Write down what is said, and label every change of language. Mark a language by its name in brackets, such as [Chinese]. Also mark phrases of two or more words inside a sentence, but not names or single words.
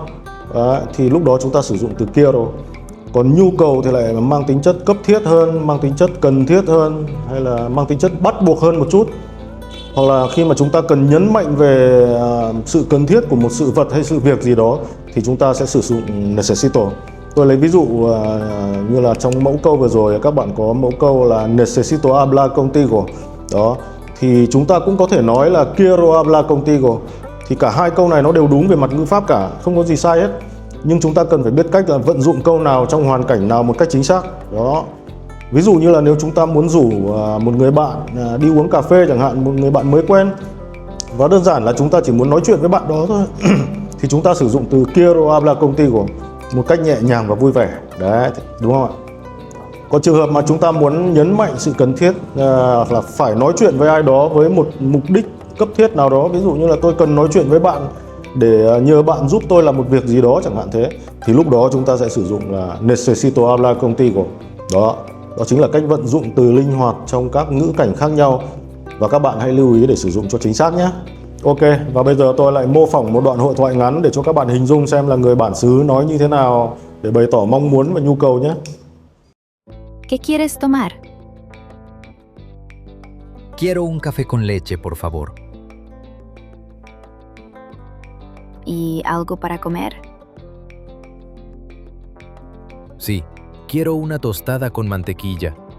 [Vietnamese] Đấy, thì lúc đó chúng ta sử dụng từ quiero. Còn nhu cầu thì lại mang tính chất cấp thiết hơn, mang tính chất cần thiết hơn, hay là mang tính chất bắt buộc hơn một chút. Hoặc là khi mà chúng ta cần nhấn mạnh về sự cần thiết của một sự vật hay sự việc gì đó thì chúng ta sẽ sử dụng necesito. Tôi lấy ví dụ như là trong mẫu câu vừa rồi các bạn có mẫu câu là [Spanish] necesito hablar contigo. [Vietnamese] Đó, thì chúng ta cũng có thể nói là [Spanish] quiero hablar contigo. [Vietnamese] Thì cả hai câu này nó đều đúng về mặt ngữ pháp cả, không có gì sai hết. Nhưng chúng ta cần phải biết cách là vận dụng câu nào trong hoàn cảnh nào một cách chính xác. Đó. Ví dụ như là nếu chúng ta muốn rủ một người bạn đi uống cà phê chẳng hạn, một người bạn mới quen, và đơn giản là chúng ta chỉ muốn nói chuyện với bạn đó thôi thì chúng ta sử dụng từ [Spanish] quiero hablar contigo [Vietnamese] một cách nhẹ nhàng và vui vẻ. Đấy, đúng không ạ? Còn trường hợp mà chúng ta muốn nhấn mạnh sự cần thiết là phải nói chuyện với ai đó với một mục đích cấp thiết nào đó, ví dụ như là tôi cần nói chuyện với bạn để nhờ bạn giúp tôi làm một việc gì đó chẳng hạn thế, thì lúc đó chúng ta sẽ sử dụng là [Spanish] necesito hablar contigo. [Vietnamese] Đó chính là cách vận dụng từ linh hoạt trong các ngữ cảnh khác nhau, và các bạn hãy lưu ý để sử dụng cho chính xác nhé. Ok, và bây giờ tôi lại mô phỏng một đoạn hội thoại ngắn để cho các bạn hình dung xem là người bản xứ nói như thế nào để bày tỏ mong muốn và nhu cầu nhé. [Spanish] ¿Qué quieres tomar? Quiero un café con leche, por favor. ¿Y algo para comer? Sí, quiero una tostada con mantequilla.